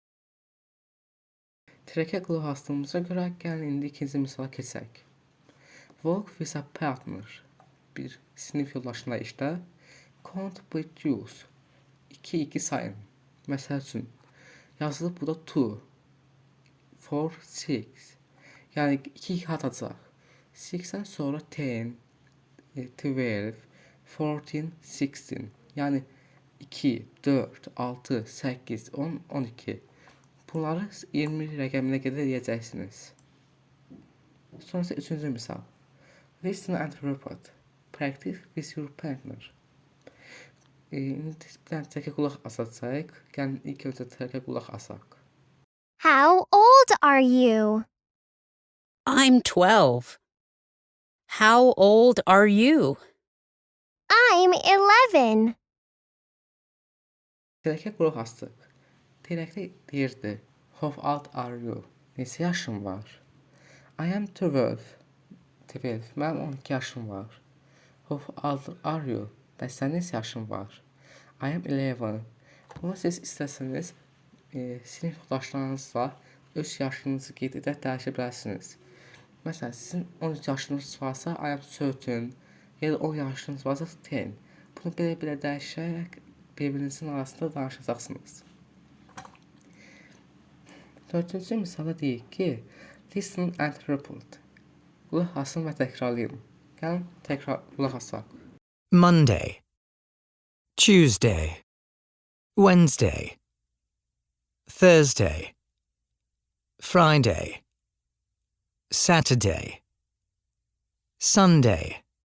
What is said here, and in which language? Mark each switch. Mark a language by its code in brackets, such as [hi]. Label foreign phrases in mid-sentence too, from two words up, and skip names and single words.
[az] Trəkə qulaq asdığımıza görə gəlin indi ikinci misala keçək. [en] Walk with a partner. [az] Bir sinif yoldaşına işlə. [en] Count with use. 2 sayın. [az] Məsəl üçün yazılıb burada 2, 4, 6. Yəni 2 atacaq. 6-dən sonra 10, 12, 14, 16. Yəni 2, 4, 6, 8, 10, 12. Bunları 20 rəqəminə qədər eləyəcəksiniz. Sonra isə üçüncü misal. [en] Listen and report. Practice with your partner. [az] İndi bir dənə trəkə qulaq asacaq. Gəlin ilk öncə trəkə qulaq asaq. [en] How old are you? I'm 12. How old are you? I'm 11. [az] Trəkə qulaq asdıq. Trəkdə deyirdi. [en] How old are you? [az] Neçə yaşın var? [en] I am 12. 12. [az] Mənim 12 yaşım var. [en] How old are you? [az] Bəs sən neçə yaşın var? [en] I am 11. [az] Bunu siz istəsəniz sinif yoldaşlarınızla öz yaşınızı qeyd edib dəyişə bilərsiniz. Məsələn, sizin 13 yaşınız varsa [en] I am certain, [az] ya da 10 yaşınız varsa 10. Bunu belə dəyişərək bir-birinizin arasında danışacaqsınız. Dördüncü misala deyək ki, [en] listen and report. [az] Qulaq asın və təkrarlayın. Gəlin təkrar qulaq asaq. [en] Monday, Tuesday, Wednesday, Thursday, Friday, Saturday, Sunday.